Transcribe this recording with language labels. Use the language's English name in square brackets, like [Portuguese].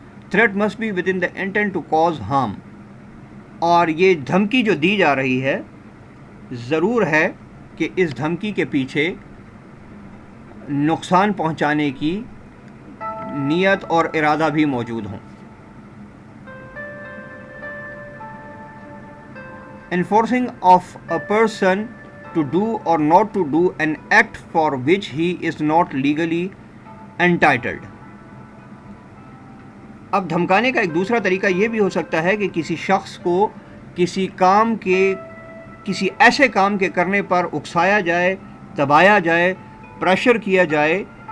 [English] Threat must be with in the intent to cause harm. [Urdu] اور یہ دھمکی جو دی جا رہی ہے, ضرور ہے کہ اس دھمکی کے پیچھے نقصان پہنچانے کی نیت اور ارادہ بھی موجود ہوں. [English] Enforcing of a person to do or not to do an act for which he is not legally entitled. [Urdu] اب دھمکانے کا ایک دوسرا طریقہ یہ بھی ہو سکتا ہے کہ کسی شخص کو کسی کام کے, کسی ایسے کام کے کرنے پر اکسایا جائے, دبایا جائے, پریشر کیا جائے